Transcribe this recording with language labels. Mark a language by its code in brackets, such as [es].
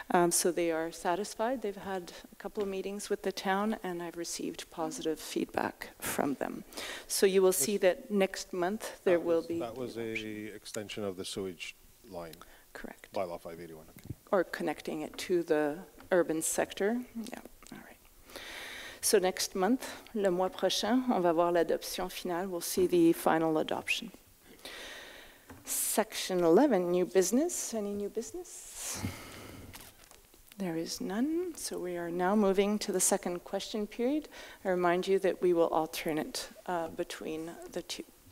[en] So they are satisfied. They've had a couple of meetings with the town, and I've received positive feedback from them. So you will see that next month there will be... That was a extension of the sewage line. Correct. Bylaw 581. Okay. Or connecting it to the urban sector. Yeah, all right. So next month, [fr] le mois prochain, on va voir l'adoption finale. [en] We'll see the final adoption. Section 11, new business. Any new business? There is none. So we are now moving to the second question period. I remind you that we will alternate between the two.